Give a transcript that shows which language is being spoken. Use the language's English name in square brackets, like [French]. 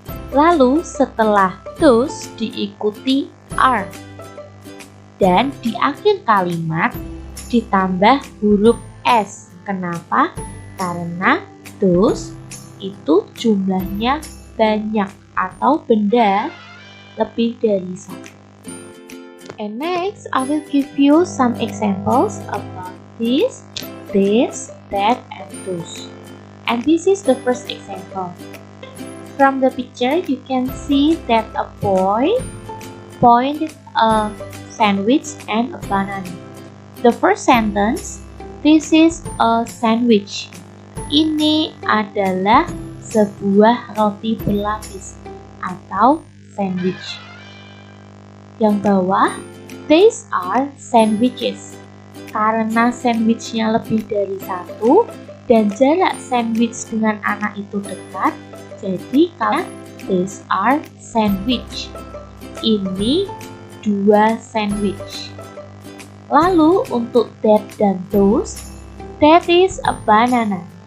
[Indonesian] Lalu setelah those diikuti are. Dan di akhir kalimat ditambah huruf s. Kenapa? Karena those itu jumlahnya banyak atau benda lebih dari satu. [English] And next, I will give you some examples about this, that, and those. And this is the first example. From the picture, you can see that a boy pointed a sandwich and a banana. The first sentence, this is a sandwich. [Indonesian] Ini adalah sebuah roti berlapis atau sandwich. Yang bawah, [English] these are sandwiches. [Indonesian] Karena sandwichnya lebih dari satu dan jarak sandwich dengan anak itu dekat, jadi kalau [English] these are sandwich. [Indonesian] Ini dua sandwich. Lalu untuk that dan those, [English] that is a banana.